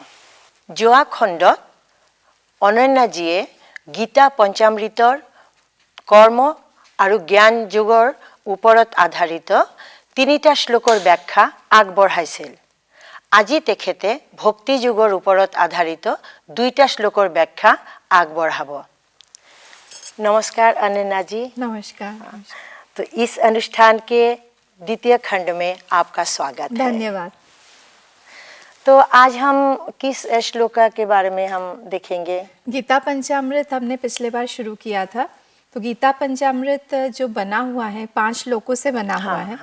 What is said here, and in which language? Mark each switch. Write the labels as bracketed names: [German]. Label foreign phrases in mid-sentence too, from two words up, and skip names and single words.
[Assamese] যোৱা খণ্ডত অনন্যাজীয়ে গীতা পঞ্চামৃতৰ কৰ্ম আৰু জ্ঞান যোগৰ ওপৰত আধাৰিত তিনিটা শ্লোকৰ ব্যাখ্যা আগবঢ়াইছিল। আজি তেখেতে ভক্তি যোগৰ ওপৰত আধাৰিত দুইটা শ্লোকৰ ব্যাখ্যা আগবঢ়াব। [Hindi] नमस्कार अनन्या जी। नमस्कार। तो इस अनुष्ठान के द्वितीय खंड में आपका स्वागत है। धन्यवाद। तो आज हम किस श्लोक के बारे में हम देखेंगे? गीता पंचामृत हमने पिछले बार शुरू किया था। तो गीता पंचामृत जो बना हुआ है 5 श्लोकों से बना हुआ है।